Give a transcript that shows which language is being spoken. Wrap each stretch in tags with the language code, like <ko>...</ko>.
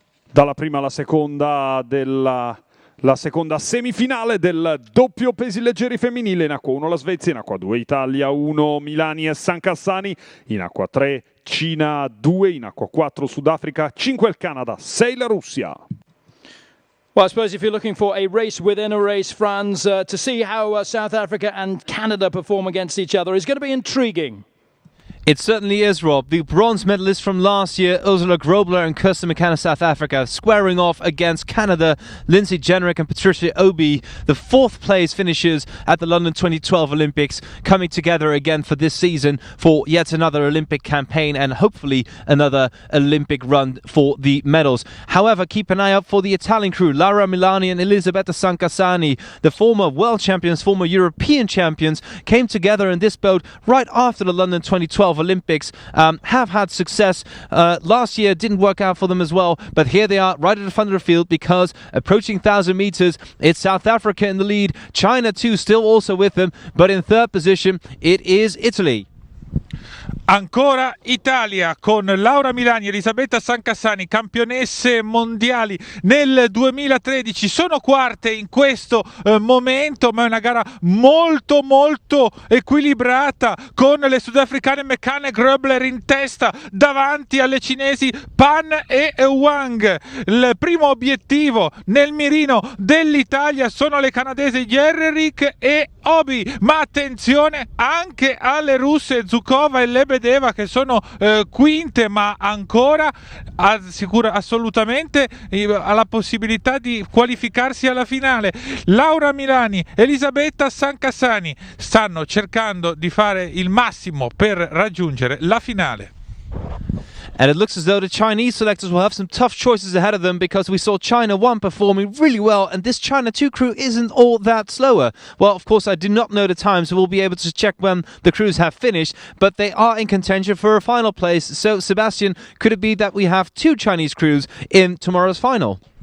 <it>Dalla prima alla seconda la seconda semifinale del doppio pesi leggeri femminile. In acqua 1 la Svezia, in acqua 2 Italia 1 Milani e Sancassani, in acqua 3 Cina 2, in acqua 4 Sudafrica, 5 il Canada, 6 la Russia.</it> <en>Well, I suppose if you're looking for a race within a race, Franz, to see how South Africa and Canada perform against each other is going to be intriguing. It certainly is, Rob. The bronze medalists from last year, Ursula Grobler and Kirsten McCann of South Africa, squaring off against Canada, Lindsay Jenrick and Patricia Obi, the fourth place finishers at the London 2012 Olympics, coming together again for this season for yet another Olympic campaign and hopefully another Olympic run for the medals. However, keep an eye out for the Italian crew, Laura Milani and Elisabetta Sancassani. The former world champions, former European champions, came together in this boat right after the London 2012 Olympics, have had success. Last year didn't work out for them as well, but here they are right at the front of the field because approaching 1,000 meters, it's South Africa in the lead, China too still also with them, but in third position it is Italy.</en> <it>Ancora Italia con Laura Milani e Elisabetta Sancassani, campionesse mondiali nel 2013, sono quarte in questo momento, ma è una gara molto equilibrata con le sudafricane McCann e Grobler in testa davanti alle cinesi Pan e Wang. Il primo obiettivo nel mirino dell'Italia sono le canadesi Jenrick e Obi, ma attenzione anche alle russe Zukova e Lebedeva che sono quinte, ma ancora assolutamente alla possibilità di qualificarsi alla finale. Laura Milani, Elisabetta Sancassani stanno cercando di fare il massimo per raggiungere la finale.</it> <en>And it looks as though the Chinese selectors will have some tough choices ahead of them because we saw China 1 performing really well and this China 2 crew isn't all that slower. Well, of course, I do not know the time, so we'll be able to check when the crews have finished, but they are in contention for a final place. So, Sebastian, could it be that we have 2 Chinese crews in tomorrow's final?</en>